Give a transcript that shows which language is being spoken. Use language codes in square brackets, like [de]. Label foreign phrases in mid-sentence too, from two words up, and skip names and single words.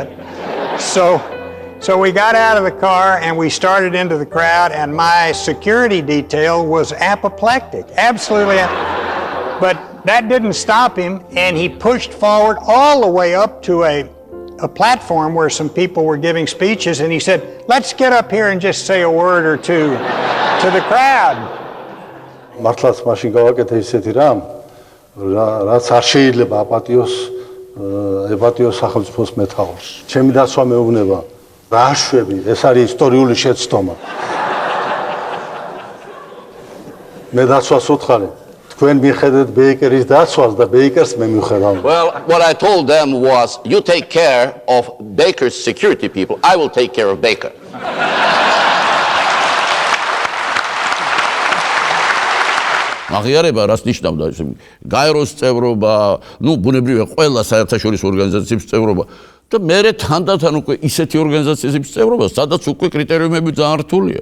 [en] So we got out of the car and we started into the crowd, and my security detail was apoplectic, absolutely. But that didn't stop him, and he pushed forward all the way up to a platform where some people were giving speeches, and he said, let's get up here and just say a word or two to the crowd. [ka] მართლაც მაშინ გავაკეთე ისეთი რამ, რაც არ შეიძლება აპატიოს სახელმწიფოს მეთაურს. ჩემი დაცვა მეუბნება, რა შვები, ეს არის ისტორიული შეცდომა. მე დაცვას უთხარი, თქვენ მიხედეთ ბეიკერის დაცვას და ბეიკერს მე მივხედავ. [en] Well, what I told them was, you take care of Baker's security people, I will take care of Baker. [ka] აღიარება რას ნიშნავდა ეს გაეროს წევრობა, ну, ბუნებრივია ყველა საერთაშორისო ორგანიზაციების წევრობა და მე თანდათან უკვე ისეთი ორგანიზაციების წევრობა, სადაც უკვე კრიტერიუმები ძალიან რთულია.